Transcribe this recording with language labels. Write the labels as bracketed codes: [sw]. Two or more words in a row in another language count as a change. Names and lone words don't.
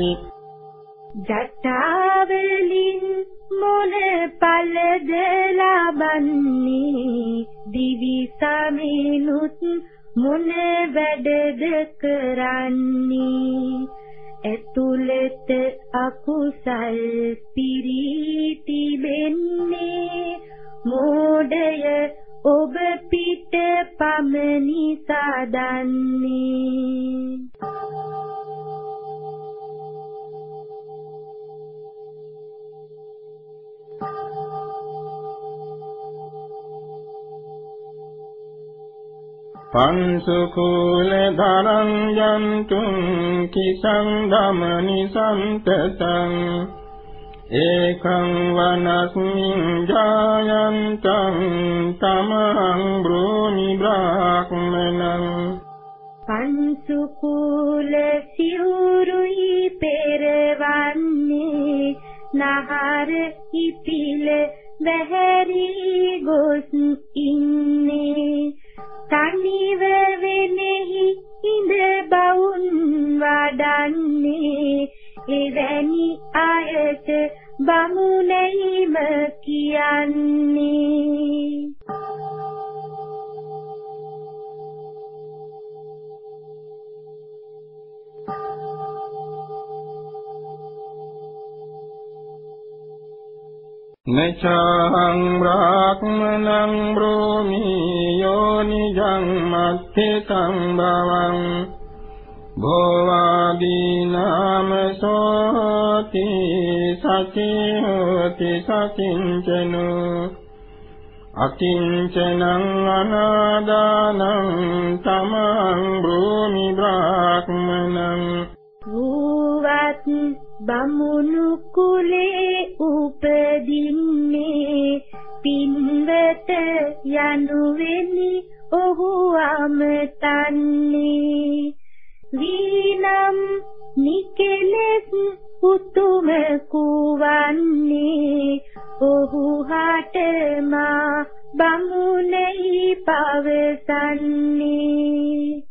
[si] ජටාවලින් මොන පළද ලබන්නේ දිවි සමිනුත් මොන වැඩද කරන්නේ ඇතුළත අකුසල් පිරීති වෙන්නේ මෝඩය ඔබ පිට පමණි සාදන්නේ [pi] පංසුකුල ධරං යන්තුං කිසං ධමනි සම්තතං ඒකං වනස්මින් ජායන්තං තමං බ්‍රෝමි බ්‍රාහ්මනං [si] පංසුකුල සිවුරුයි පෙරවන්නේ නහර ඉපිල වැහැරි ගොස් ඉන්නේ තනිව වෙනෙහි ඉඳ බවුන් වඩන්නේ එවැනි අයට බමුණයිම කියන්නේ [pi] නචං බ්‍රාහ්මනං බ්‍රෝමි යෝනිජං මත්ථි සංභවං භෝවාදීනාම සෝති සචි හෝති සකිංචනෝ අකිංචනං අනාදානං තමං බ්‍රෝමි බ්‍රාහ්මනං [si] වූවත් බමුණු කුලේ උපදින්නේ පින්වත යනුවෙනි ඔහු අමතන්නේ වීනම් නිකලෙස් උතුම කුවන්නේ ඔහු හටමා බමුණයි පවසන්නේ